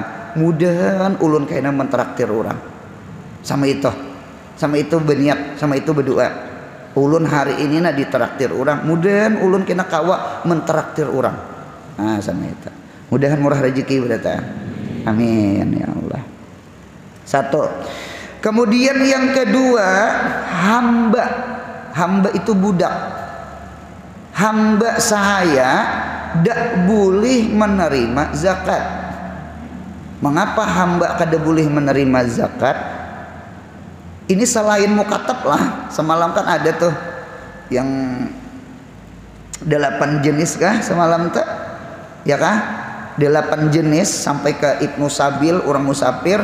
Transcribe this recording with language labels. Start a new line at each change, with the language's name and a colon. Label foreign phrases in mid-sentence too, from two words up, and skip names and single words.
Banjar: Mudahan ulun kayaknya mentraktir orang. Sama itu berniat, sama itu berdoa. Ulun hari ini ditraktir orang. Mudahan ulun kena kawa mentraktir orang. Nah sama itu. Mudahan murah rezeki berarti. Amin ya Allah. 1.
Indonesian: Kemudian yang kedua, hamba itu budak. Hamba sahaya dak boleh menerima zakat.
Banjar: Mengapa hamba kada boleh menerima zakat? Ini selain mukatab lah. Semalam kan ada tuh yang 8 jenis kah semalam tak? Ya kah? 8 jenis sampai ke Ibnu Sabil, orang musafir.